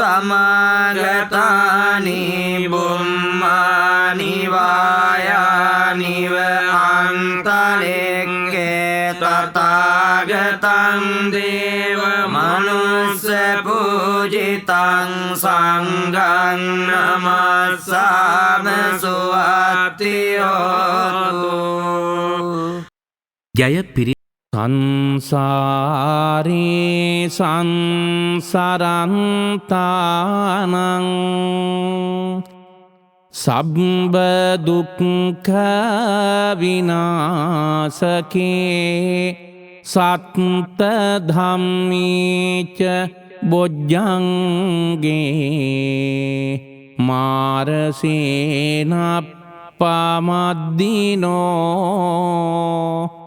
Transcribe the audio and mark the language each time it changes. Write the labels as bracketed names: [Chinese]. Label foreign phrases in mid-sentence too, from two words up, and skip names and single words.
[Pali] සමාගතානි බුම්මානි වායානිව අන්තලික්කේ තථාගතං දේව මනුස්ස පූජිතං සංඝං නමස්සාම සුවත්තියෝතු [Sinhala] ජය පිරි [Pali] සංසාරේ සංසරන්තානං සබ්බ දුක්ඛ විනාශකේ සත්ත ධම්මේච බොජ්ජංගේ මාරසේනප්පමද්දිනෝ